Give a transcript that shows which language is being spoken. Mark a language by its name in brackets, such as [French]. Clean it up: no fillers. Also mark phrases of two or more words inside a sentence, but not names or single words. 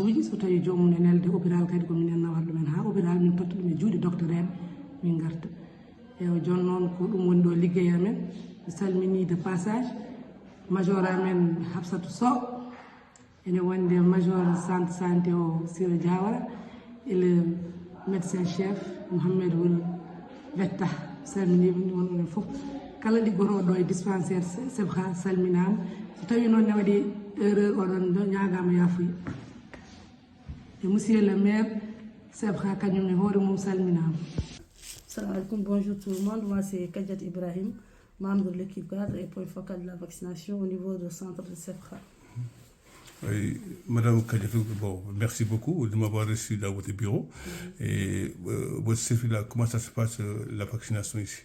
[Fula] uji so tawi jomum ne nelde hôpital kadi ko minen nawata ɗumen ha hôpital min totta ɗum e juuɗe docteur en min garta ewa joni noon ko ɗum woni ɗo liggey amen mi salmini [French] de passage [Fula] major amen Hafsatou Sow ene wonde major centre santé o Sira Diawara [French] et le médecin chef [Fula] Mouhamed Wul Vetta salminiɓe wonɓe fof kala liggotoɗo ɗo e dispensaire Sebkha salminama so tawi noon ne waɗi erreur oɗon ñagama yafuya [French] et monsieur le maire [Fula] Sebkha kañum e hoore mum salminama. [Arabic] سلام عليكم, [French] bonjour tout le monde, moi c'est Kadjat Ibrahim, membre de l'équipe cadre et point focal de la vaccination au niveau du centre de Sebkha. Oui, Madame Kadjatou, bon, merci beaucoup de m'avoir reçu dans votre bureau. Et votre service là, comment ça se passe la vaccination ici?